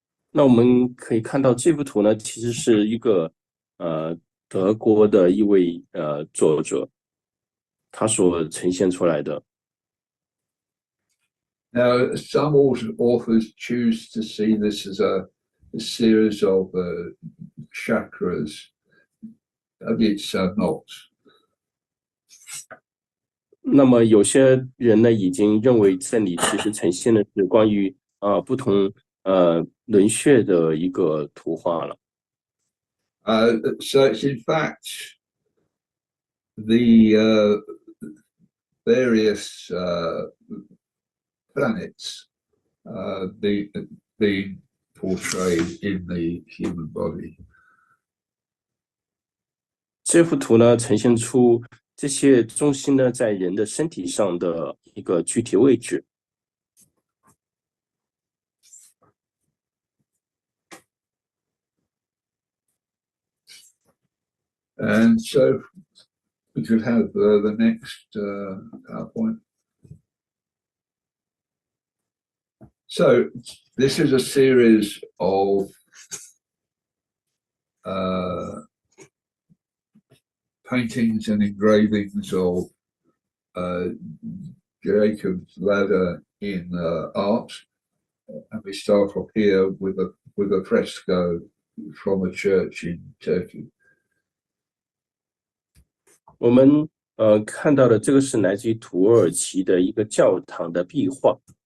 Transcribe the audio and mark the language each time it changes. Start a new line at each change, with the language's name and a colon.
Chinese: 那我们可以看到这幅图呢，其实是一个德国的一位作者，他所呈现出来的。
English: Now, some authors choose to see this as a series of chakras. It's not.
Chinese: 那么有些人呢，已经认为这里其实呈现的是关于不同轮穴的一个图画了。
English: So it's in fact the various planets being portrayed in the human body.
Chinese: 这幅图呢，呈现出这些中心呢，在人的身体上的一个具体位置。
English: And so we could have the next PowerPoint. So this is a series of paintings and engravings of Jacob's ladder in art, and we start off here with a fresco from a church in Turkey.
Chinese: 我们看到的这个是来自于土耳其的一个教堂的壁画。